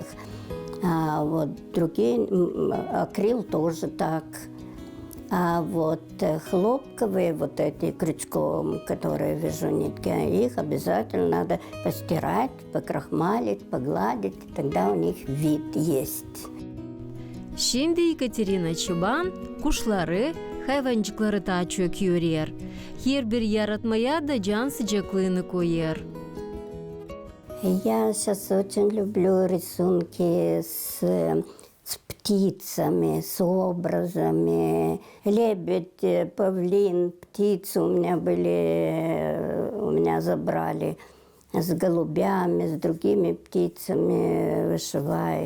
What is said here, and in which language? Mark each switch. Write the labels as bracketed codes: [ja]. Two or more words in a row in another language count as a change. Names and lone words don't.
[ru] А вот другие, акрил тоже так. А вот хлопковые вот эти крючком, которые вяжу нитки, их обязательно надо постирать, покрахмалить, погладить, и тогда у них вид есть. [gag] Şimdi Екатерина Çoban kuşları, hayvancıkları da çok örüyor. Her bir yaratmaya da can sıcaklığını koyar. [ru] Я сейчас очень люблю рисунки с птицами, с образами. Лебедь, павлин, птицы у меня забрали. С голубями, с другими птицами вышиваю.